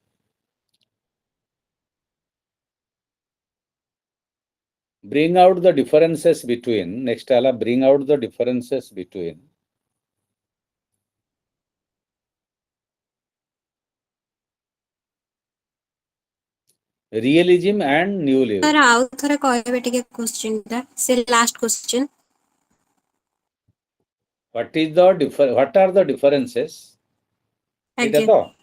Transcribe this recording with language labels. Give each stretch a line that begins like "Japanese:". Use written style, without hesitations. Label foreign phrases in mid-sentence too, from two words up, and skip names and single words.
English: Bring out the differences between, next ala, bring out the differences between realism and new liberalism. Sir,
Odia: ଆଉ ଥରେ କହିବେ ଟିକେ question ଟା, ସେ
English: last question. What are the differences? Thank
Odia: ଏଇଟା
English: you.
Odia: ତ?